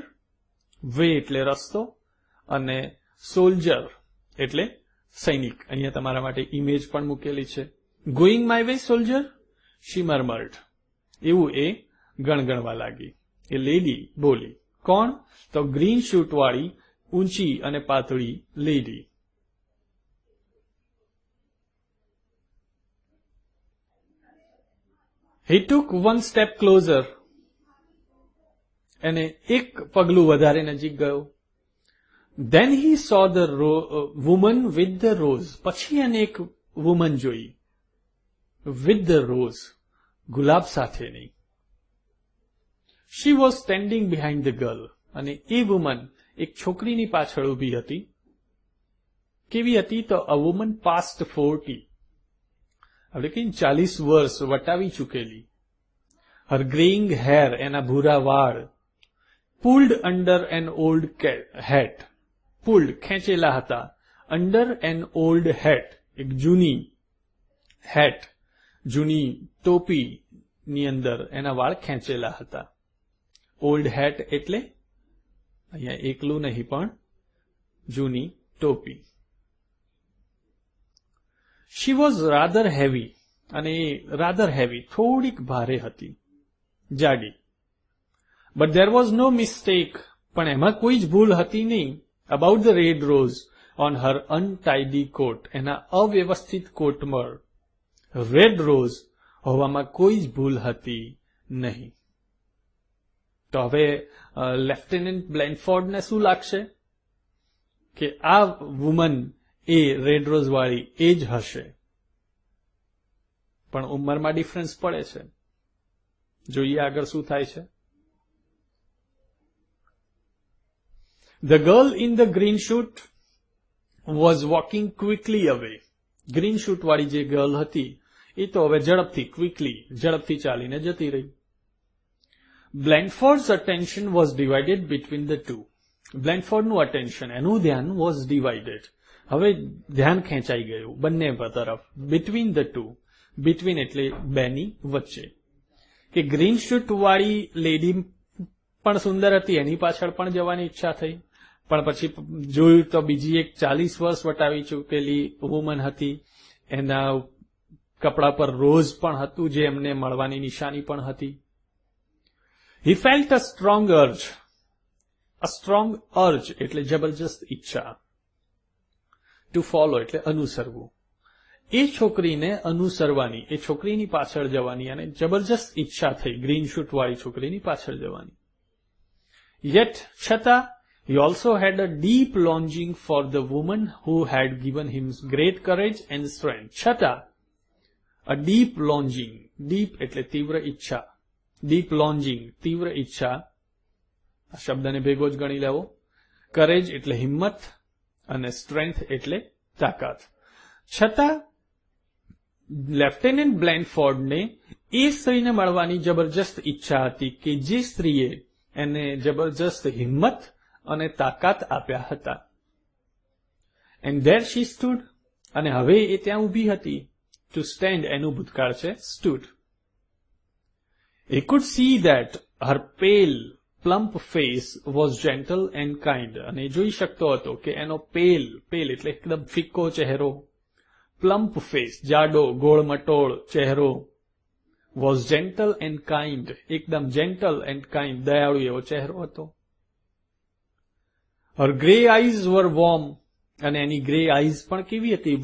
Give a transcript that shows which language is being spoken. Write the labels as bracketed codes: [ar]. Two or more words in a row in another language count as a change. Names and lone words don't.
[gu] વે એટલે રસ્તો, અને સોલ્જર એટલે સૈનિક. અહીંયા તમારા માટે ઇમેજ પણ મૂકેલી છે. [en] Going my way soldier, she murmured, એવું એ ગણગણવા લાગી. [gu] એ લેડી બોલી. કોણ? તો [en] green suit [gu] વાળી ઊંચી અને પાતળી લેડી. [en] He took one step closer. [gu] અને એક પગલું વધારે નજીક ગયો. [en] Then he saw the woman with the rose. [gu] પછી એને એક વુમન જોઈ, [en] with the rose, [gu] ગુલાબ સાથેની. [en] She was standing behind the girl. [gu] અને એ વુમન એક છોકરીની પાછળ ઊભી હતી. કેવી હતી? તો [en] a woman past 40. [gu] આપણે કઈ 40 વર્ષ વટાવી ચૂકેલી. [en] her graying hair, [gu] એના ભૂરા વાળ, [en] pulled under an old hat, [gu] પુલ્ડ ખેંચેલા હતા, [en] under an old hat, [gu] એક જૂની હેટ, જૂની ટોપીની અંદર એના વાળ ખેંચેલા હતા. [en] old hat [gu] એટલે અહીંયા એકલું નહીં પણ જૂની ટોપી. [en] She was rather heavy, અને rather heavy, [gu] થોડીક ભારે હતી, જાડી. [en] But there was no mistake, [gu] પણ એમાં કોઈ જ ભૂલ હતી નહીં, [en] about the red rose on her untidy coat, [gu] એના અવ્યવસ્થિત કોટમાં [en] red rose [gu] હોવામાં કોઈ જ ભૂલ હતી નહીં. તો હવે લેફ્ટનન્ટ બ્લેન્ડફોર્ડને શું લાગશે કે આ વુમન એ [en] red rose [gu] વાળી એ જ હશે, પણ ઉંમરમાં ડિફરન્સ પડે છે. જોઈએ આગળ શું થાય છે. [en] The girl in the green suit was walking quickly away. green suit [gu] વાળી જે ગર્લ હતી એ તો હવે ઝડપથી ચાલીને જતી રહી. [en] Blandford's attention was divided between the two. [gu] બ્લેન્ડફોર્ડનું અટેન્શન, એનું ધ્યાન [en] was divided. [gu] હવે ધ્યાન ખેંચાઈ ગયું બંને તરફ. [en] Between the two, between [gu] એટલે બેની વચ્ચે. કે [en] green suit [gu] વાળી લેડી પણ સુંદર હતી, એની પાછળ પણ જવાની ઈચ્છા થઈ, પણ પછી જોયું તો બીજી એક 40 વર્ષ વટાવી ચૂકેલી વુમન હતી, એના કપડા પર રોઝ પણ હતું જે એમને મળવાની નિશાની પણ હતી. [en] He felt a strong urge [gu] એટલે જબરજસ્ત ઈચ્છા, [en] to follow [gu] એટલે અનુસરવું. એ છોકરીને અનુસરવાની, એ છોકરીની પાછળ જવાની, અને જબરજસ્ત ઈચ્છા થઈ [en] green suit [gu] વાળી છોકરીની પાછળ જવાની. [en] Yet, છતાં, he also had a deep longing for the woman who had given him great courage and strength. [gu] છતાં, [en] a deep longing, deep [gu] એટલે તીવ્ર ઈચ્છા, [en] deep longing [gu] તીવ્ર ઈચ્છા, આ શબ્દને ભેગો જ ગણી લેવો. કરેજ એટલે હિંમત, અને સ્ટ્રેન્થ એટલે તાકાત. છતાં લેફ્ટનન્ટ બ્લેન્ડફોર્ડને એ સ્ત્રીને મળવાની જબરજસ્ત ઈચ્છા હતી કે જે સ્ત્રીએ એને જબરજસ્ત હિંમત અને તાકાત આપ્યા હતા. [en] And there she stood, [gu] અને હવે એ ત્યાં ઊભી હતી. [en] to stand [gu] એનું ભૂતકાળ છે સ્ટૂડ. [en] He could see that her pale, plump face was gentle and kind. [gu] અને જોઈ શકતો હતો કે એનો પેલ એટલે એકદમ ફિક્કો ચહેરો, [en] plump face [gu] જાડો ગોળમટોળ ચહેરો, [en] was gentle and kind, [gu] એકદમ [en] gentle and kind, [gu] દયાળુ એવો ચહેરો હતો. [en] her grey eyes were warm, [gu] અને એની [en] grey eyes [gu] પણ કેવી હતી?